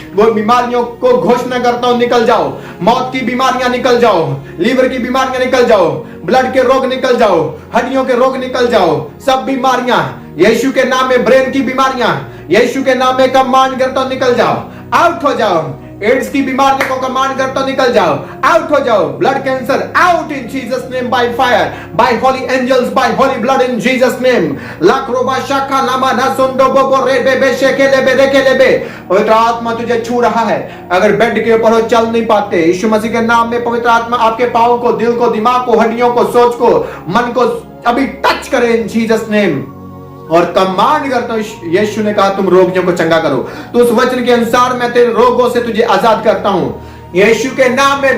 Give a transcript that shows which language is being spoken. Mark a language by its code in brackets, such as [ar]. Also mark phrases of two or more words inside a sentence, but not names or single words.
[hi] वो बीमारियों को घोषणा करता हूं निकल जाओ, मौत की बीमारियां निकल जाओ, लीवर की बीमारियां निकल जाओ, ब्लड के रोग निकल जाओ, हड्डियों के रोग निकल जाओ, सब बीमारियां यीशु के नाम में, ब्रेन की बीमारियां यीशु के नाम में कमांड करता हूं निकल जाओ, आउट हो जाओ। एड्स की बीमारी को कमांड करता निकल जाओ, आउट हो जाओ। [en] blood cancer out in Jesus name, by fire, by holy angels, by holy blood in Jesus name. लाक्रोबा शाखा लामा ना सुंदो बोबो रे बेबे शेके लेबे रेके लेबे। [hi] पवित्र आत्मा तुझे छू रहा है। अगर बेड के ऊपर हो, चल नहीं पाते, यीशु मसीह के नाम में पवित्र आत्मा आपके पांव को, दिल को, दिमाग को, हड्डियों को, सोच को, मन को अभी टच करे [en] in Jesus name. [hi] और कमांड करता हूं, यीशु ने कहा तुम रोगियों को चंगा करो, तो उस वचन के अनुसार मैं तेरे रोगों से तुझे आजाद करता हूं यीशु के नाम में।